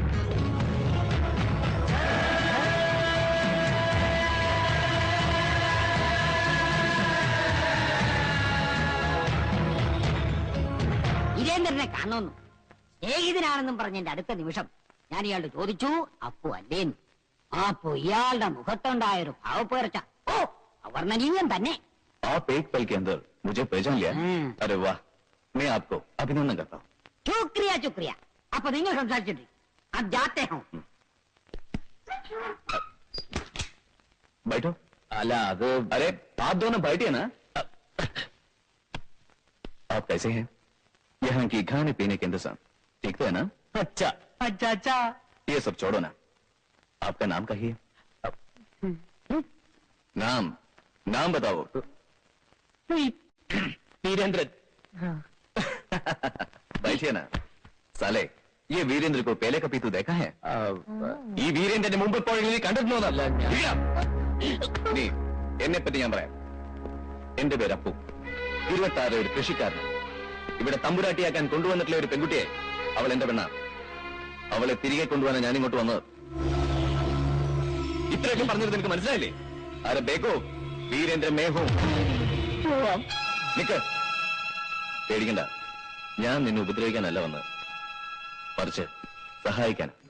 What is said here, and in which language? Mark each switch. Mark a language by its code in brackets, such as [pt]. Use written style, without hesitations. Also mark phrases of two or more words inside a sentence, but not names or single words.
[ml] വീരേന്ദ്രനെ കാണുന്നു. സ്നേഹിതനാണെന്നും പറഞ്ഞ എന്റെ അടുത്ത നിമിഷം ഞാൻ ഇയാളോട് ചോദിച്ചു, അപ്പു അല്ലേന്ന്. അപ്പോ ഇയാളുടെ മുഖത്തുണ്ടായൊരു ഭാവപ്പേർച്ച അവർണ്ണനീയം തന്നെ. [hi] आप एक पल के अंदर मुझे पहचान लिया? अरे वाह, मैं आपको अभिनंदन करता हूँ. शुक्रिया शुक्रिया. [ml] അപ്പൊ നിങ്ങൾ സംസാരിച്ചിട്ട് [hi] अब जाते हैं. बैठो. [ml] അല്ല അത് [hi] अरे आप दोनों बैठिए ना. आप कैसे हैं? यहाँ की खाने पीने के इंतजाम ठीक तो है ना? അച്ഛാ. अच्छा अच्छा. ये सब छोड़ो ना. आपका नाम कहिए. नाम नाम बताओ. വീരേന്ദ്രൻ बैठिए ना साले ये वीरेंद्र को पहले कभी तू देखा है [ml] ഈ വീരേന്ദ്രന്റെ മുമ്പ് എപ്പോഴെങ്കിലും നീ കണ്ടിരുന്നോന്നല്ല നീ എന്നെ പറ്റി ഞാൻ പറയാം എന്റെ പേര് അപ്പു 26 ഒരു കൃഷിക്കാരനാണ് ഇവിടെ തമ്പുരാട്ടിയാക്കാൻ കൊണ്ടുവന്നിട്ടുള്ള ഒരു പെൺകുട്ടിയെ അവൾ എന്റെ പെണ്ണാണ് അവളെ തിരികെ കൊണ്ടുപോകാൻ ഞാൻ ഇങ്ങോട്ട് വന്നത് ഇത്രയൊക്കെ പറഞ്ഞത് നിനക്ക് മനസ്സിലായില്ലേ ആരെ ബേക്കോ വീരേന്ദ്ര മേഹോ നിക്ക് പേടിക്കണ്ട ഞാൻ നിന്നെ ഉപദ്രവിക്കാനല്ല വന്നത് മറിച്ച് സഹായിക്കാൻ